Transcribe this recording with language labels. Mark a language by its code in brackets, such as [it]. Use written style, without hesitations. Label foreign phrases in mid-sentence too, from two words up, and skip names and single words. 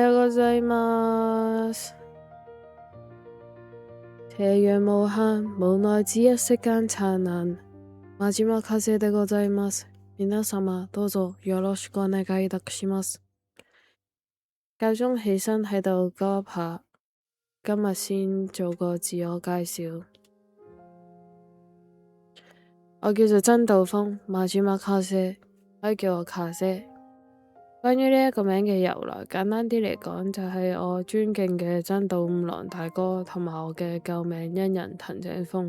[ja] ざいます。 [yue] 斜陽無限，無奈只一息間燦爛。 [ja] 真島風でございます。皆様どうぞよろしくお願いいたします。 [yue] 夠鐘起身喺度噏一下，今日先做個自我介紹。我叫做真道風，真島風，可以叫我卡姐。關於呢一個名嘅由來，簡單啲嚟講，就係我尊敬嘅真道五郎大哥同埋我嘅救命恩人藤井風。